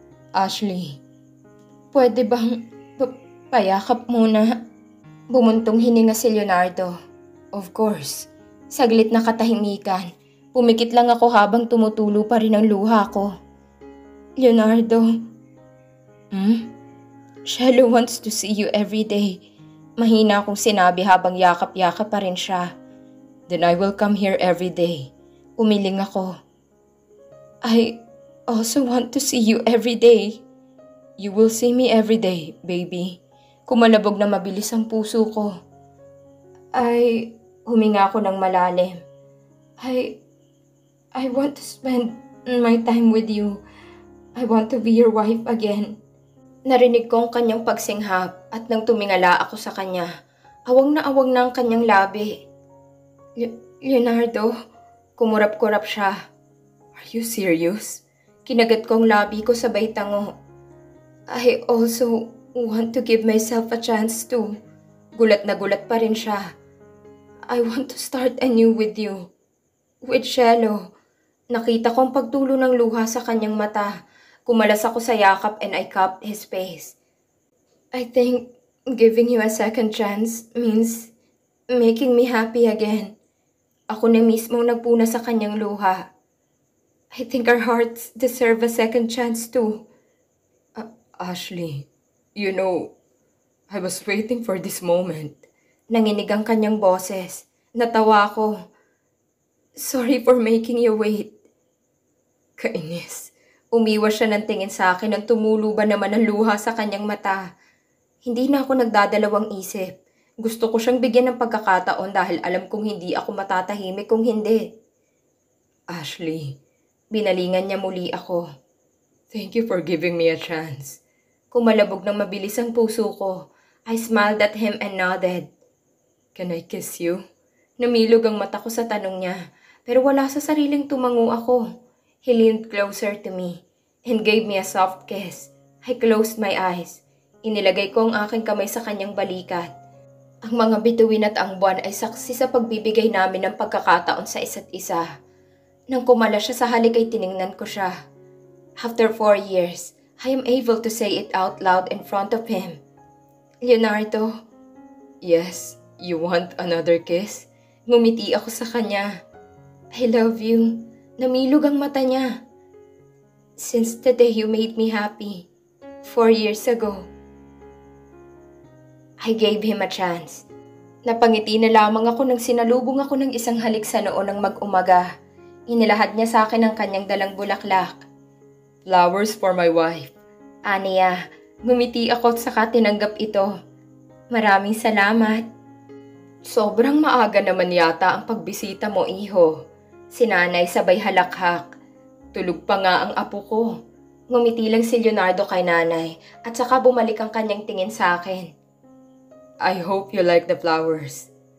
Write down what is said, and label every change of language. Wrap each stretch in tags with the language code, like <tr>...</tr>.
<tl>Ashley, pwede bang payakap muna? Bumuntong hininga si Leonardo.</tl> <en>Of course.</en> <tl>Saglit na katahimikan. Pumikit lang ako habang tumutulo pa rin ang luha ko. Leonardo.</tl> <en>Shelo wants to see you every day.</en> <tl>Mahina akong sinabi habang yakap-yakap pa rin siya.</tl> <en>Then I will come here every day.</en> <tl>Umiling ako.</tl> <en>I also want to see you every day. You will see me every day, baby.</en> <tl>Kumalabog na mabilis ang puso ko. Huminga ako ng malalim.</tl> <en>I want to spend my time with you. I want to be your wife again.</en> <tl>Narinig ko ang kanyang pagsinghap at nang tumingala ako sa kanya, awang na ang kanyang labi. Leonardo, kumurap-kurap siya.</tl> <en>Are you serious?</en> <tl>Kinagat ko ang labi ko sabay tango.</tl> <en>I also want to give myself a chance to.</en> <tl>Gulat na gulat pa rin siya.</tl> <en>I want to start anew with you. With Shelo.</en> <tl>Nakita ko ang pagtulo ng luha sa kanyang mata. Kumalas ako sa yakap</tl> <en>and I cupped his face. I think giving you a second chance means making me happy again.</en> <tl>Ako na mismong nagpuna sa kanyang luha.</tl> <en>I think our hearts deserve a second chance too. Ashley, you know, I was waiting for this moment.</en> <tl>Nanginig ang kanyang boses. Natawa ako.</tl> <en>Sorry for making you wait.</en> <tl>Kainis. Umiwas siya ng tingin sa akin nang tumulo ba naman ang luha sa kanyang mata. Hindi na ako nagdadalawang isip. Gusto ko siyang bigyan ng pagkakataon dahil alam kong hindi ako matatahimik kung hindi. Ashley, binalingan niya muli ako.</tl> <en>Thank you for giving me a chance.</en> <tl>Kumalabog ng mabilis ang puso ko.</tl> <en>I smiled at him and nodded. Can I kiss you?</en> <tl>Namilog ang mata ko sa tanong niya, pero wala sa sariling tumango ako.</tl> <en>He leaned closer to me and gave me a soft kiss. I closed my eyes.</en> <tl>Inilagay ko ang aking kamay sa kanyang balikat. Ang mga bituin at ang buwan ay saksi sa pagbibigay namin ng pagkakataon sa isa't isa. Nang kumala siya sa halik ay tiningnan ko siya.</tl> <en>After 4 years, I am able to say it out loud in front of him. Leonardo. Yes, you want another kiss?</en> <tl>Ngumiti ako sa kanya.</tl> <en>I love you.</en> <tl>Namilog ang mata niya.</tl> <en>Since the day you made me happy, 4 years ago. I gave him a chance.</en> <tl>Napangiti na lamang ako nang sinalubong ako ng isang halik sa noo ng mag-umaga. Inilahad niya sa akin ang kanyang dalang bulaklak.</tl> <en>Flowers for my wife.</en> <tl>Aniya, ngumiti ako at saka tinanggap ito. Maraming salamat. Sobrang maaga naman yata ang pagbisita mo, iho. Sinanay sabay halakhak. Tulog pa nga ang apo ko. Ngumiti lang si Leonardo kay nanay at saka bumalik ang kanyang tingin sa akin.</tl> <en>I hope you like the flowers.</en>